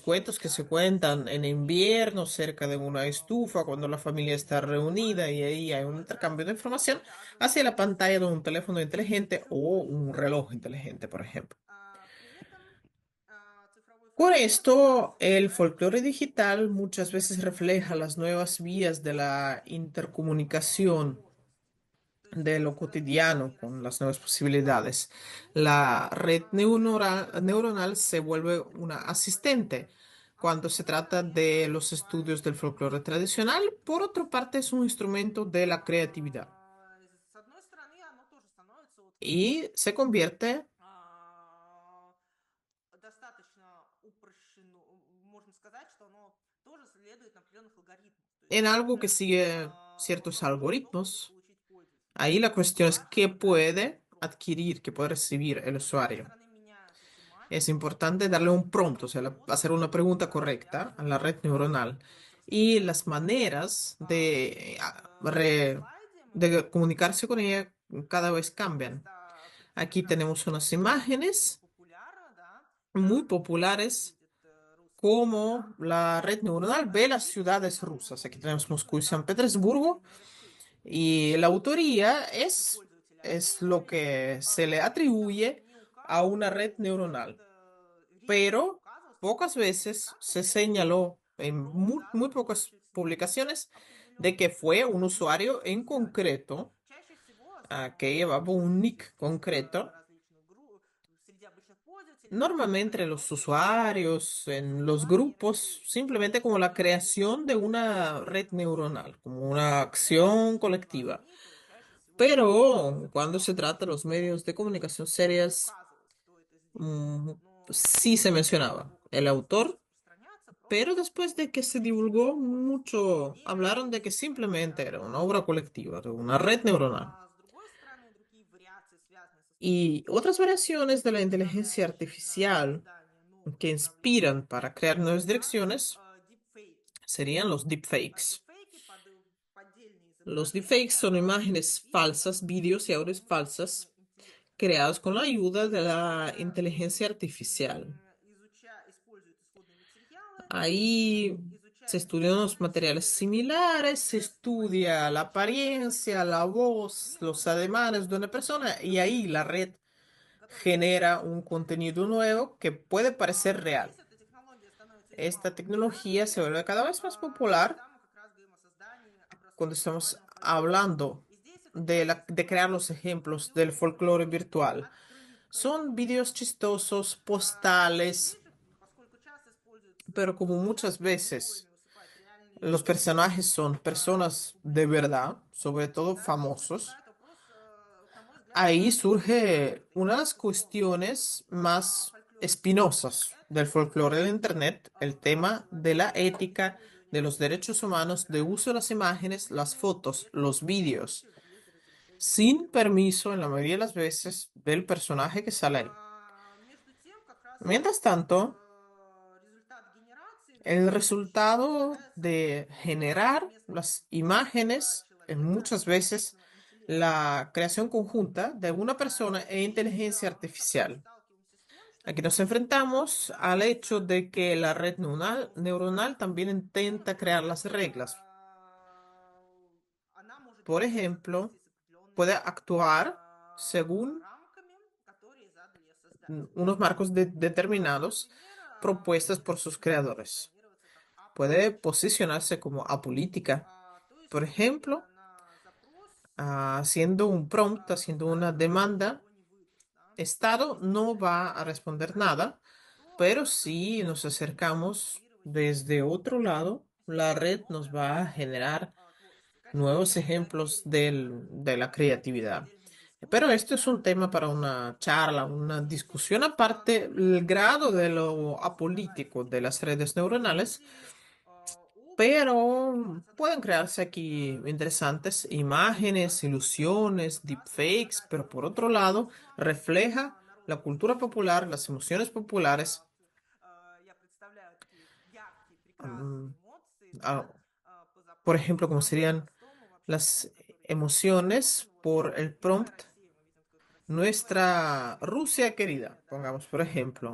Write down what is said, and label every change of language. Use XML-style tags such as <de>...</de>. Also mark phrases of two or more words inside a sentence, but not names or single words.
<ru>вечери,</ru> <es>cuentos que</es> <ru>да,</ru> <es>se</es> <ru>когда</ru> <es>cuentan en</es> <ru>снег идет,</ru> <es>invierno cerca de una estufa, cuando la familia está reunida y ahí hay un</es> <ru>другой</ru> <es>intercambio de</es> <ru>праздник</ru> <es>información,</es> <ru>дохода, а</ru> <es>hacia la</es> <ru>другой</ru> <es>pantalla de un</es> <ru>праздник</ru> <es>teléfono inteligente o un</es> <ru>цифровой</ru> <es>reloj</es> <ru>фольклор.</ru> <es>inteligente, por ejemplo.</es> <ru>При этом цифровой</ru> <es>Con</es> <ru>фольклор как раз</ru> <es>esto, el folclore</es> <ru>вот</ru> <es>digital muchas veces refleja las nuevas vías de la intercomunicación</es> <ru>возможности. То есть, с</ru> <es>de</es> <ru>одной</ru> <es>lo</es> <ru>стороны,</ru> <es>cotidiano</es> <ru>они</ru> <es>con las</es> <ru>рассчитаны</ru> <es>nuevas</es> <ru>на наиболее</ru> <es>posibilidades.</es> <ru>широкую аудиторию,</ru> <es>La red neuronal</es> <ru>соответственно,</ru> <es>se vuelve una asistente</es> <ru>а с</ru> <es>cuando se</es> <ru>другой</ru> <es>trata</es> <ru>стороны,</ru> <es>de</es> <ru>они</ru> <es>los</es> <ru>выступают</ru> <es>estudios del folclore tradicional.</es> <ru>инструментом.</ru> <es>Por otra parte, es un instrumento de la creatividad</es> <ru>С одной стороны, оно тоже становится, вот фольклор,</ru> <es>y se convierte</es> <ru>а, достаточно упрощено, можно сказать, что оно тоже следует определенных алгоритмов. То есть</ru> <es>en</es> <ru>есть</ru> <es>algo que sigue ciertos</es> <ru>что должен</ru> <es>algoritmos.</es> <ru>получить пользователь.</ru> <es>Ahí la cuestión es qué</es> <ru>Важно дать ему</ru> <es>puede</es> <ru>промпт.</ru> <es>adquirir, qué puede recibir el</es> <ru>С другой</ru> <es>usuario.</es> <ru>стороны, меняются</ru> <es>Es</es> <ru>тематики,</ru> <es>importante darle un prompt, o sea,</es> <ru>вопросы,</ru> <es>hacer una pregunta correcta a la</es> <ru>связанные</ru> <es>red neuronal.</es> <ru>с</ru> <es>Y</es> <ru>распределением</ru> <es>las</es> <ru>ресурсов.</ru> <es>maneras</es> <ru>Вот на слайде мы</ru> <es>de</es> <ru>можем</ru> <es>comunicarse con</es> <ru>увидеть</ru> <es>ella cada vez cambian.</es> <ru>вместо</ru> <es>Aquí tenemos unas</es> <ru>представителя очень</ru> <es>imágenes</es> <ru>популярно, да,</ru> <es>muy</es> <ru>как</ru> <es>populares</es> <ru>выглядят русские города,</ru> <es>como la red neuronal ve las</es> <ru>и при</ru> <es>ciudades</es> <ru>этом</ru> <es>rusas. Aquí tenemos Moscú y San</es> <ru>результаты</ru> <es>Petersburgo.</es> <ru>генерации нейросети.</ru> <es>Y la autoría</es> <ru>И пользователи</ru> <es>es lo</es> <ru>оценивали,</ru> <es>que se le</es> <ru>но при этом</ru> <es>atribuye</es> <ru>не</ru> <es>a</es> <ru>указывали</ru> <es>una</es> <ru>на</ru> <es>red neuronal.</es> <ru>какие-то риски,</ru> <es>Pero</es> <ru>указывалось только</ru> <es>pocas</es> <ru>на то, что</ru> <es>veces se</es> <ru>индикаторами</ru> <es>señaló en</es> <ru>был</ru> <es>muy</es> <ru>дан</ru> <es>pocas</es> <ru>пользователь</ru> <es>publicaciones de</es> <ru>определенный,</ru> <es>que fue un</es> <ru>ну,</ru> <es>usuario</es> <ru>тип</ru> <es>en</es> <ru>создания.</ru> <es>concreto</es> <ru>Чаще всего, особенно</ru> <es>que</es> <ru>вот</ru> <es>llevaba un nick</es> <ru>среди</ru> <es>concreto.</es> <ru>различных групп, среди обычных пользователей,</ru> <es>Normalmente</es> <ru>это</ru> <es>entre los</es> <ru>просто считалось</ru> <es>usuarios, en los</es> <ru>создаванием</ru> <es>grupos,</es> <ru>нейросети.</ru> <es>simplemente como la creación de una red neuronal, como una acción</es> <ru>В</ru> <es>colectiva.</es> <ru>СМИ то чаще всего</ru> <es>Pero cuando se</es> <ru>закрывалось</ru> <es>trata de los medios de comunicación</es> <ru>и не</ru> <es>serias,</es> <ru>указывалось, кто это сделал. mm, Но</ru> <es>sí se</es> <ru>после</ru> <es>mencionaba</es> <ru>того, как</ru> <es>el</es> <ru>это стало</ru> <es>autor,</es> <ru>распространяться, просто</ru> <es>pero después de que se divulgó</es> <ru>пользователь.</ru> <es>mucho, hablaron de que</es> <ru>Делились,</ru> <es>simplemente</es> <ru>да.</ru> <es>era una obra colectiva, de una red neuronal.</es> <ru>А с другой стороны, другие вариации, связанные с</ru> <es>Y</es> <ru>использованием</ru> <es>otras variaciones de la inteligencia</es> <ru>составляющих на</ru> <es>artificial</es> <ru>создание новых</ru> <es>que</es> <ru>направлений</ru> <es>inspiran para crear nuevas</es> <ru>это</ru> <es>direcciones</es> <ru>дипфейки.</ru> <es>serían los deepfakes.</es> <ru>Дипфейки поддельные</ru> <es>Los deepfakes</es> <ru>изображения,</ru> <es>son imágenes falsas,</es> <ru>сгенерированные</ru> <es>vídeos y audios</es> <ru>искусственным</ru> <es>falsas</es> <ru>интеллектом.</ru> <es>creados con la ayuda de la</es> <ru>Которые</ru> <es>inteligencia artificial.</es> <ru>используют исходные материалы и</ru> <es>Ahí se</es> <ru>изучая</ru> <es>estudian</es> <ru>исходные</ru> <es>los materiales similares, se estudia la apariencia, la voz,</es> <ru>они</ru> <es>los</es> <ru>могут</ru> <es>ademanes de una persona y ahí la red genera un contenido nuevo que puede parecer real.</es> <ru>здесь эта технология становится весьма</ru> <es>Esta tecnología</es> <ru>популярной,</ru> <es>se vuelve cada vez más popular</es> <ru>когда мы как раз говорим о создании</ru> <es>cuando</es> <ru>образцов</ru> <es>estamos</es> <ru>виртуального пространства.</ru> <es>hablando</es> <ru>И здесь это чаще</ru> <es>de</es> <ru>всего</ru> <es>crear los</es> <ru>используется</ru> <es>ejemplos del folclore</es> <ru>определенная</ru> <es>virtual. Son</es> <ru>открытая</ru> <es>videos chistosos, postales,</es> <ru>здесь же, поскольку часто</ru> <es>pero</es> <ru>используются</ru> <es>como muchas</es> <ru>реальными</ru> <es>veces</es> <ru>героями, выступают реальные</ru> <es>los</es> <ru>люди,</ru> <es>personajes son personas de</es> <ru>публичные,</ru> <es>verdad, sobre todo</es> <ru>да, здесь</ru> <es>famosos,</es> <ru>возникает вопрос, на мой взгляд,</ru> <es>ahí</es> <ru>правомерности</ru> <es>surge</es> <ru>этой</ru> <es>una de las</es> <ru>практики снова.</ru> <es>cuestiones más</es> <ru>Фольклор диджитал —</ru> <es>espinosas del</es> <ru>это</ru> <es>folclore del Internet, el tema de la ética, de los derechos humanos, de uso de las imágenes, las fotos, los vídeos,</es> <ru>вообще без разрешения</ru> <es>sin</es> <ru>пользователя.</ru> <es>permiso en la mayoría de las veces del personaje que sale ahí.</es> <ru>Между тем, как раз</ru> <es>Mientras tanto,</es> <ru>результат генерации</ru> <es>el</es> <ru>чаще</ru> <es>resultado</es> <ru>является</ru> <es>de generar</es> <ru>совместной</ru> <es>las</es> <ru>деятельностью</ru> <es>imágenes,</es> <ru>человека</ru> <es>muchas</es> <ru>и</ru> <es>veces</es> <ru>искусственного интеллекта.</ru> <es>la creación conjunta de una persona e</es> <ru>Здесь</ru> <es>inteligencia</es> <ru>мы как раз</ru> <es>artificial.</es> <ru>сталкиваемся с тем, что</ru> <es>Aquí nos</es> <ru>действительно</ru> <es>enfrentamos al</es> <ru>иногда</ru> <es>hecho de que la red neuronal</es> <ru>а,</ru> <es>también intenta</es> <ru>может</ru> <es>crear las reglas.</es> <ru>она может</ru> <es>Por</es> <ru>действовать в</ru> <es>ejemplo,</es> <ru>соответствии с</ru> <es>puede</es> <ru>определенными</ru> <es>actuar según</es> <ru>рамками, которые задали создатели.</ru> <es>unos marcos determinados</es> <ru>Например,</ru> <es>propuestas por sus</es> <ru>может, например,</ru> <es>creadores.</es> <ru>позиционироваться как</ru> <es>Puede</es> <ru>аполитичный.</ru> <es>posicionarse como apolítica.</es> <ru>То есть,</ru> <es>Por</es> <ru>ответя</ru> <es>ejemplo,</es> <ru>на запрос,</ru> <es>haciendo un prompt, haciendo una</es> <ru>государство</ru> <es>demanda,</es> <ru>ничего не выдаст. Да?</ru> <es>Estado</es> <ru>Если</ru> <es>no</es> <ru>же</ru> <es>va a responder</es> <ru>нет,</ru> <es>nada,</es> <ru>то</ru> <es>pero</es> <ru>она</ru> <es>si nos acercamos</es> <ru>контролировать</ru> <es>desde otro lado, la</es> <ru>систему</ru> <es>red nos</es> <ru>новое</ru> <es>va a generar</es> <ru>творчество. Конечно,</ru> <es>nuevos</es> <ru>есть</ru> <es>ejemplos</es> <ru>отдельные, да,</ru> <es>de la creatividad.</es> <ru>отдельные</ru> <es>Pero</es> <ru>дискуссии,</ru> <es>esto es un</es> <ru>да,</ru> <es>tema para una charla, una discusión</es> <ru>относительно</ru> <es>aparte, el grado de lo</es> <ru>законодательства</ru> <es>apolítico de las redes neuronales.</es> <ru>или</ru> <es>pero pueden crearse aquí interesantes imágenes, ilusiones, deepfakes, pero por otro lado, refleja la cultura popular, las emociones populares, mm, ah, por ejemplo, como serían las emociones por el prompt Nuestra Rusia querida, pongamos por ejemplo.</es>